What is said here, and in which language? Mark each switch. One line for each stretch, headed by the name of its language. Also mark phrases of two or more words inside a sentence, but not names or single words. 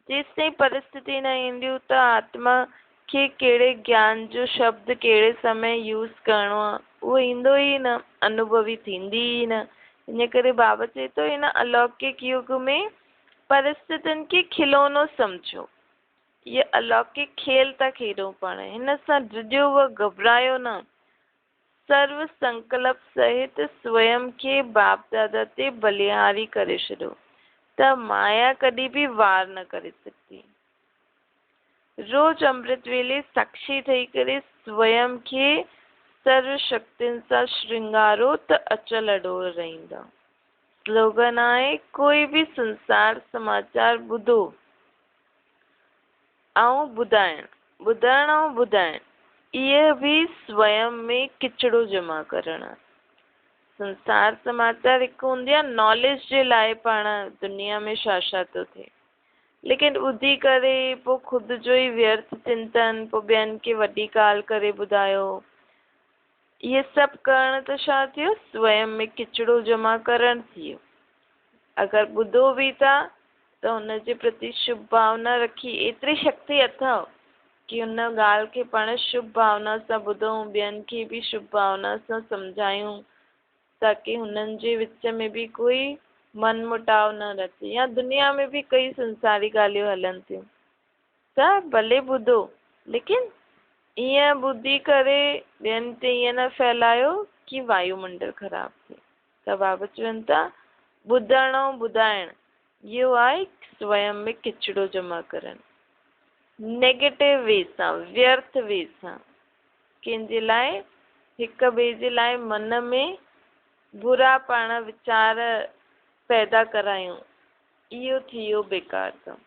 Sindhi: जेसिताईं परिस्थिति न ईंदियूं त आत्मा खे कहिड़े ज्ञान जो शब्द कहिड़े समय यूज़ करिणो आहे उहो ईंदो ई न, अनुभवी थींदी ई न। इन करे बाबा चए थो हिन अलौकिक युग में परिस्थितियुनि खे खिलौनो सम्झो। ये अलौकिक खेल था खेॾूं पाण, हिन सां डिॼो व घबरायो न। सर्व संकल्प सहित स्वयं खे बाप दादा ते बलिहारी करे छॾियो त माया कॾहिं बि वार न करे सघंदी। रोज अमृत वेले साक्षी ठही करे स्वयं खे सर्व शक्तियुनि सां श्रृंगारो त अचल अडोल रहंदा। स्लोगन आहे कोई भी संसार समाचार ॿुधो ऐं ॿुधाइण, ॿुधण ऐं ॿुधाइण, इहे बि स्वयं में किचिड़ो जमा करण। संसार समाचार हिकु हूंदी आहे नॉलेज जे लाइ पाण दुनिया में छा छा थो थिए, लेकिन ॿुधी करे पोइ ख़ुदि जो ई व्यर्थ चिंतन, पोइ ॿियनि खे वॾी ॻाल्हि करे ॿुधायो, इहे सभु करण त छा थियो, स्वयं में किचिड़ो जमा करण थी वियो। अगरि ॿुधो बि था त हुनजे प्रति शुभ भावना रखी एतिरी शक्ति अथव कि हुन ॻाल्हि खे पाण शुभ भावना सां ॿुधूं, ॿियनि खे बि शुभ भावना सां सम्झायूं ताकि हुननि जे विच में बि कोई मन मुटाव न रचे। या दुनिया में भी कई संसारी ॻाल्हियूं हलनि थियूं त भले ॿुधो, लेकिन ईअं ॿुधी करे ॿियनि ते ईअं न फैलायो कि वायुमंडल ख़राब थिए। त बाबा चवनि था ॿुधण ऐं ॿुधाइण इहो आहे स्वयं में किचिड़ो जमा करणु,
English: negative way
Sindhi: सां, व्यर्थ वे सां, कंहिंजे लाइ हिक ॿिए जे लाइ मन में बुरा पाण वीचार पैदा करायूं, इहो थी वियो बेकार कमु।